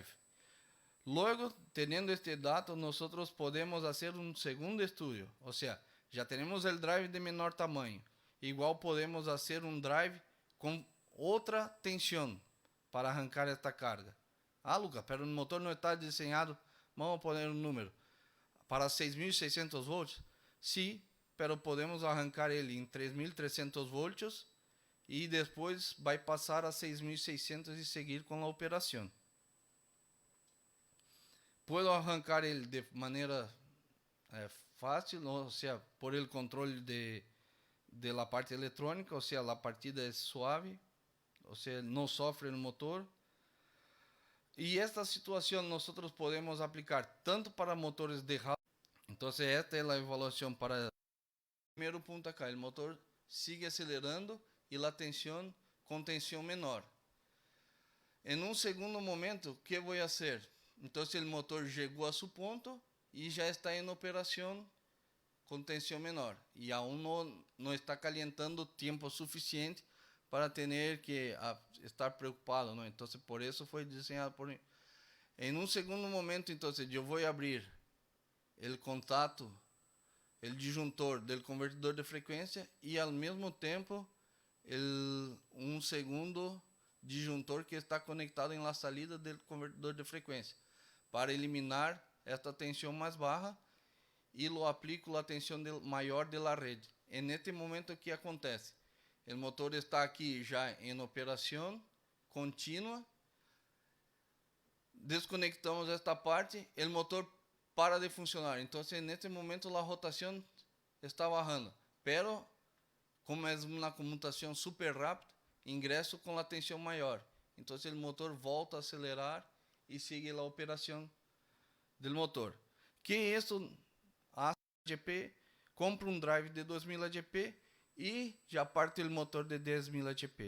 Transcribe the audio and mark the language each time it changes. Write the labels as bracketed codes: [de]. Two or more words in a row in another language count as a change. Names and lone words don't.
[es] Luego, teniendo este dato, nosotros podemos hacer un segundo estudio, o sea, ya tenemos el drive de menor tamaño, igual podemos hacer un drive con otra tensión para arrancar esta carga. Lucas, pero el motor no está diseñado, vamos a poner un número, para 6.600 volts. Sí, pero podemos [pt] arrancar ele em 3.300 volts e depois vai passar a 6.600 e seguir com a operação. Puedo arrancar ele de maneira fácil, ou seja, [es] por el controle de la parte electrónica, [pt] ou seja, a partida é suave, ou seja, não sofre no motor. E esta situação nós podemos aplicar tanto para motores de ralo. Então, esta é a avaliação para primeiro [es] punto acá, [pt] o motor sigue acelerando e a tensão com tensão menor. Em um segundo momento, o que vou fazer? Então, o motor chegou a seu ponto e já está em operação com tensão menor. E aún não está calentando tempo suficiente para ter que estar preocupado, ¿no? Então, por isso foi desenhado por mim. Em um segundo momento, então, eu vou abrir o contato, o disjuntor do convertidor de frequência e, ao mesmo tempo, um segundo disjuntor que está conectado em [es] la salida [pt] do convertidor de frequência, para eliminar esta tensão mais baixa e [es] lo aplico [pt] a tensão maior da rede. E neste momento, o que acontece? O motor está aqui já em operação contínua. Desconectamos esta parte, o motor para de funcionar. Então, neste momento, a rotação está bajando. Pero, como é uma comutação super rápida, ingresso com a tensão maior. Então, o motor volta a acelerar e sigue a operação do motor. Que isso hace HP, compra um drive de 2000 HP e já parte o motor de 10.000 HP.